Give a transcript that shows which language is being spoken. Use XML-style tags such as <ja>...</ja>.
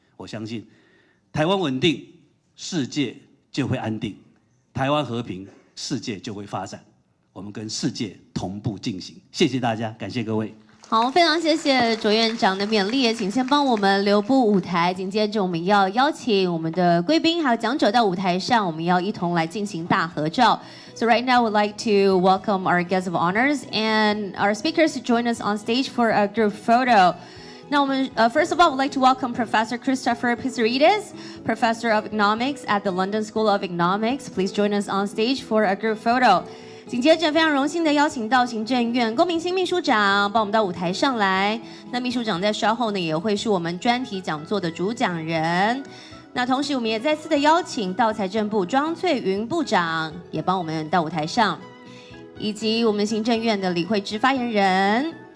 <zh>我相信台湾稳定，世界就会安定；台湾和平，世界就会发展。我们跟世界同步进行。谢谢大家，感谢各位。好，非常谢谢卓院长的勉励，也请先帮我们留步舞台。紧接着我们要邀请我们的贵宾还有讲者到舞台上，我们要一同来进行大合照。</zh> <en>So right now, we'd like to welcome our guests of honors and our speakers to join us on stage for a group photo. Now, first of all, we'd like to welcome Professor Christopher Pissarides, Professor of Economics at the London School of Economics. Please join us on stage for a group photo.</en> <zh>紧接着，非常荣幸的邀请到行政院龚明鑫秘书长帮我们到舞台上来。那秘书长在稍后呢，也会是我们专题讲座的主讲人。那同时，我们也再次的邀请到财政部庄翠云部长也帮我们到舞台上，以及我们行政院的李惠芝发言人。</zh>